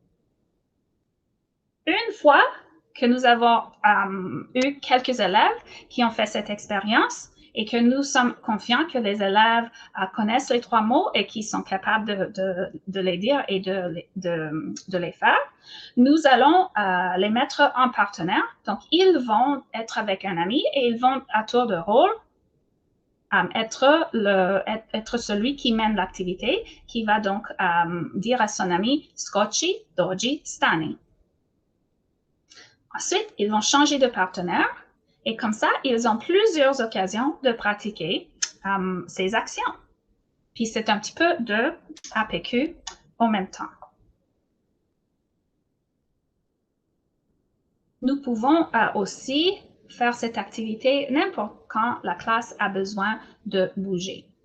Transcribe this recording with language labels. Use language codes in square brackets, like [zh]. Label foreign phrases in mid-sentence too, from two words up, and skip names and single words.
[fr] Une fois que nous avons eu quelques élèves qui ont fait cette expérience et que nous sommes confiants que les élèves connaissent les trois mots et qui sont capables de les dire et de les faire, nous allons les mettre en partenaire. Donc, ils vont être avec un ami et ils vont à tour de rôle être celui qui mène l'activité, qui va donc dire à son ami « [hr] Skoči, dođi, stani ». [fr] Ensuite, ils vont changer de partenaire et comme ça, ils ont plusieurs occasions de pratiquer ces actions. Puis, c'est un petit peu de APQ en même temps. Nous pouvons aussi faire cette activité n'importe quand la classe a besoin de bouger.